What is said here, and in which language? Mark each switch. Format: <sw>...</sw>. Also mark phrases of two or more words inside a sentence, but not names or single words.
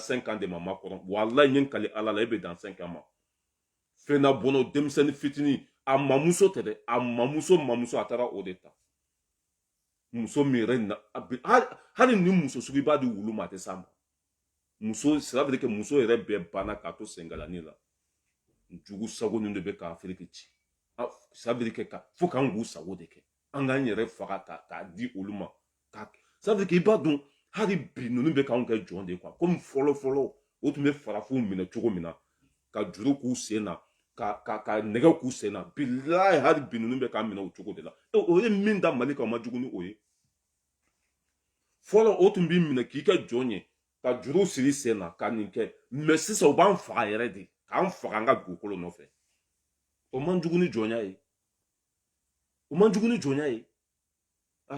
<bm>5 ans de ma makɔrɔn walayi n ye n kale ala la e bɛ dan 5 ans ma fɛnna bɔnɔ denmisɛnnin fitinin a mamuso tɛ dɛ a mamuso a taara o de ta muso min yɛrɛ na hali ni muso sugu i b'a di wulu ma a tɛ s'a ma muso</bm> <fr>ça veut dire que</fr> <bm>muso yɛrɛ bɛɛ banna k'a to sengalani la jugu sago ninnu de bɛ ka Afiriki ci</bm> <fr>ça veut dire que</fr> <bm>fo k'an k'u sago de kɛ an k'an yɛrɛ faga k'a di olu ma</bm> <fr>ça veut dire que</fr> <bm>i b'a dɔn hali bi ninnu bɛ k'anw kɛ jɔn de ye</bm> <fr>quoi comme</fr> <bm>fɔlɔ o tun bɛ farafinw minɛ cogo min na ka juru k'u sen na ka nɛgɛ k'u sen na bilahi hali bi ninnu bɛ k'an minɛ o cogo de la o ye min da Mali kan o ma jugu ni o ye fɔlɔ o tun b'i minɛ k'i kɛ jɔn ye ka juru siri sen na ka nin kɛ mais sisan u b'an faga yɛrɛ de k'an faga an ka dugukolo nɔfɛ o man jugu ni jɔnya ye o man jugu ni jɔnya ye a</bm>